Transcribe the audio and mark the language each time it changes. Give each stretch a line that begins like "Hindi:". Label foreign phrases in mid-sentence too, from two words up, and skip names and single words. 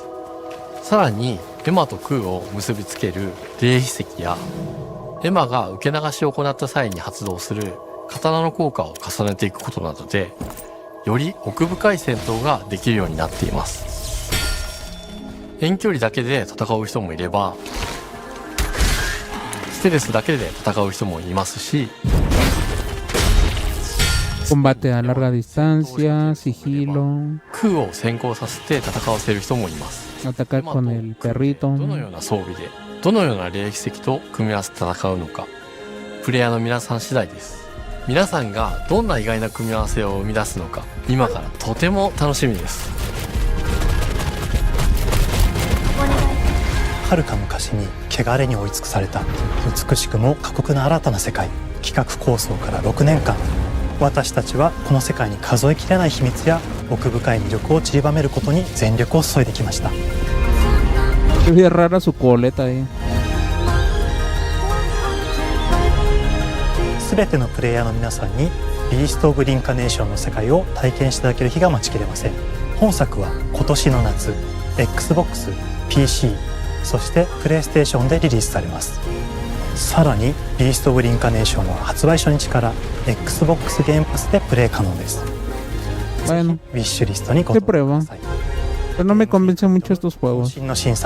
Japanese: さらにエマとクーを結びつける霊秘石や、エマが受け流しを行った際に発動する刀の効果を重ねていくことなどで、より奥深い戦闘ができるようになっています。遠距離だけで戦う人もいれば、ステルスだけで戦う人もいますし、
Spanish: Combate a larga distancia, sigilo.
Japanese: クーを先行させて戦わせる人もいます。
Spanish: Atacar con el perrito.
Japanese: どのような装備で、どのような霊秘石と組み合わせて戦うのか、プレイヤーの皆さん次第です。皆さんがどんな意外な組み合わせを生み出すのか、今からとても楽しみです。遥か昔に汚れに追い尽くされた美しくも過酷な新たな世界。企画構想から6年間、私たちはこの世界に数えきれない秘密や奥深い魅力を散りばめることに全力を注いできました。
Spanish: Es rara su coleta ahí.
Japanese: 全てのプレイヤーの皆さんにビースト・オブ・リンカネーションの世界を体験していただける日が待ちきれません。本作は今年の夏 XBOX、PC、そしてプレイステーションでリリースされます。さらにビースト・オブ・リンカネーションは発売初日から XBOX ゲームパスでプレイ可能です。ぜひウィッシュリストにご登録ください。
Spanish: Pero no me convencen mucho estos juegos.